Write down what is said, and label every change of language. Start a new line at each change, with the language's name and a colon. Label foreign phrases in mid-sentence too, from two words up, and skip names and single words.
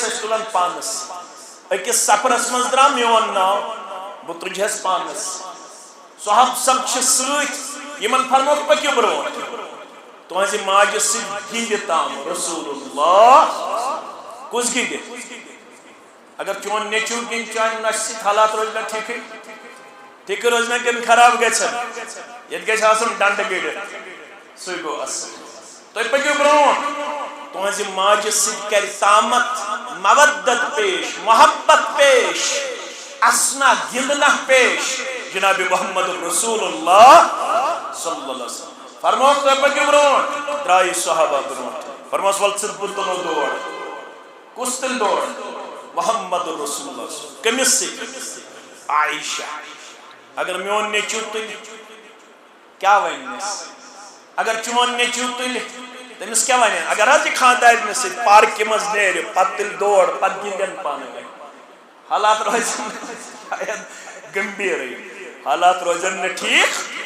Kashmiri: ٲسۍ تُلان پانس أکِس سفرس منٛز درٛاو میون ناو بہٕ تُجہس پانس صحاب سب چھِ سۭتۍ یِمن فرموکھ پٔکِو برٛونٛٹھ تُہنٛزِ ماجہِ سۭتۍ گِنٛدِ تام رسول اللہ کُس گِنٛدِ اگر چون نیٚچوٗ گِنٛدِ چانہِ نۄشہِ سۭتۍ حالات روزِ نا ٹھیٖکٕے ٹھیٖکہٕ روزِ نا کِنہٕ خراب گژھن ییٚتہِ گژھِ آسُن ڈنڈٕ گٔڑِتھ سُے گوٚو اصل تُہۍ پٔکِو برٛونٛٹھ تُہنٛزِ ماجہِ سۭتۍ کرِ تامت مودت پیش محبت پیش اسنا گِنٛدنا پیش جناب محمد رسول اللہ
Arabic: صلی اللہ علیہ وسلم
Kashmiri: فرموکھ تُہۍ پٔکِو برٛونٛٹھ درٛایہِ صحابہ برٛونٛٹھ فرموس وَلہٕ ژٕ بہٕ تُلو دور کُس تُلہِ دور محمد رسول اللہ کٔمِس سۭتۍ عائشہ اگر میون نیٚچوٗ تُلہِ کیٛاہ وَنٮ۪س اگر چون نیٚچوٗ تُلہِ تٔمِس کیٛاہ وَنن اگر حظ یہِ خاندارنہِ سۭتۍ پارکہِ منٛز نیرِ پتہٕ تُلہِ دور پتہٕ گِنٛدن پانہٕ ؤنۍ حالات روزن شاید گمبھیٖرٕے حالات روزن نہٕ ٹھیٖک